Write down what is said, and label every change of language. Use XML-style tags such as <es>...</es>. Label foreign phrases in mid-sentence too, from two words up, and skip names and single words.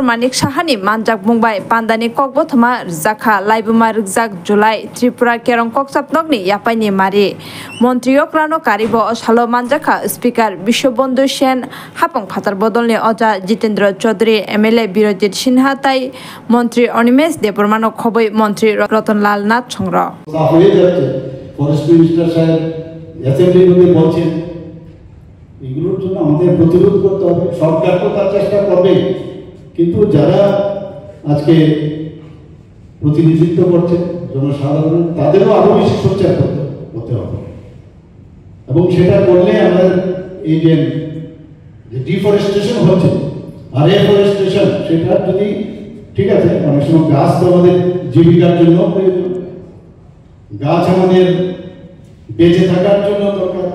<trp>Manik Sahani manjak bungbai pandani kokbothoma rjakha laibuma rwjak July Tripura kerong kokchapnokni yapaini mari montriyokrano karibo salo manjakha Speaker Bishwabandhu Sen hapong phatar bodolni oja Jitendra Chaudhary MLA Birojit Sinha tai Montri Onimesh Debormano khoboi Montri Ratanlal Nath Chongro</trp> <en>forest minister</en> <bn>সাহেব অ্যাসেম্বলির মধ্যে বলছেন এগুলোর জন্য আমাদের প্রতিরোধ করতে হবে। সরকার তো তার চেষ্টা করবে, কিন্তু যারা আজকে প্রতিনিধিত্ব করছে জনসাধারণ তাদেরও আরো বেশি সোচ্চার করতে হবে এবং সেটা করলে আমাদের এই যে ডিফরেস্টেশন হচ্ছে আর এফরেস্টেশন সেটা যদি ঠিক আছে, অনেক সময় গাছ তো আমাদের জীবিকার জন্য প্রয়োজন, গাছ আমাদের বেঁচে থাকার জন্য দরকার।</bn>